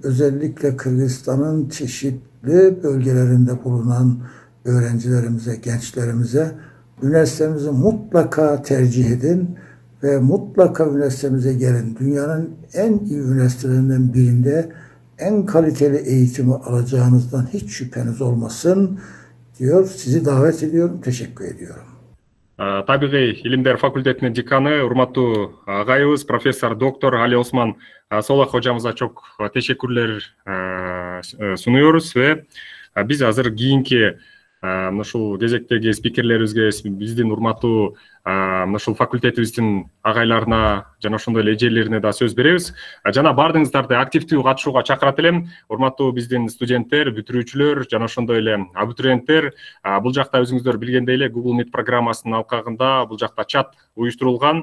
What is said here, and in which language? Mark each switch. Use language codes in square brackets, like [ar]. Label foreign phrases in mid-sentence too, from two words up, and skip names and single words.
[tr] Özellikle Kırgızistan'ın çeşitli bölgelerinde bulunan öğrencilerimize, gençlerimize üniversitemizi mutlaka tercih edin ve mutlaka üniversitemize gelin. Dünyanın en iyi üniversitelerinden birinde en kaliteli eğitimi alacağınızdan hiç şüpheniz olmasın diyor. Sizi davet ediyorum. Teşekkür ediyorum. [ky] Табигый илимдер факультетинин деканы, урматтуу агайыбыз, профессор доктор Али Осман Солах [tr] hocamıza çok teşekkürler sunuyoruz ve biz [ky] азыр кийинки мына ушул кезектеги спикерлерибизге биздин урматтуу мына ушул факультетибиздин агайларына жана ошондой эле эжелерине да сөз беребиз. Жана баардыгыңыздарды активдүү катышууга чакырат элем. Урматтуу биздин студенттер, бүтүрүүчүлөр жана ошондой эле абитуриенттер, бул жакта өзүңүздөр билгендей эле Google Meet программасынын алкагында бул жакта чат уюштурулган.